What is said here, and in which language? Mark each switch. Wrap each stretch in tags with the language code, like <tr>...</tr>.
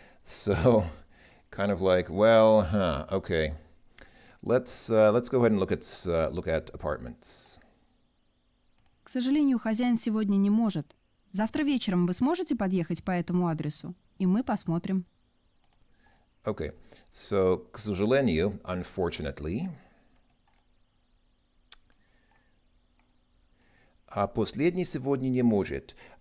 <en>So, kind of like, well, okay. Let's go ahead and look at apartments.</en> <ru>К сожалению, хозяин сегодня не может. Завтра вечером вы сможете подъехать по этому адресу, и мы посмотрим.</ru> <en>Okay, so,</en> <ru>к сожалению,</ru> <en>unfortunately.</en> <ru>А последний сегодня не может.</ru>